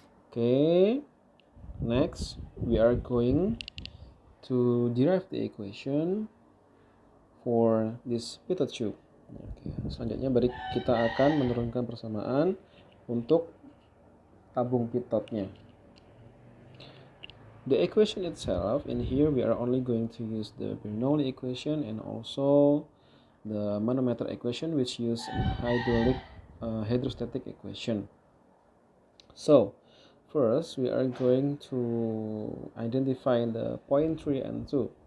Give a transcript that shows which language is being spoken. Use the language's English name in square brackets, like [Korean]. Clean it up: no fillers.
[English] Okay, next we are going to derive the equation for this pitot tube. [Indonesian] Okay, selanjutnya kita akan menurunkan persamaan untuk tabung pitotnya. [English] The equation itself, in here we are only going to use the Bernoulli equation and also the manometer equation, which use hydrostatic equation. So first we are going to identify the point 3 and 2.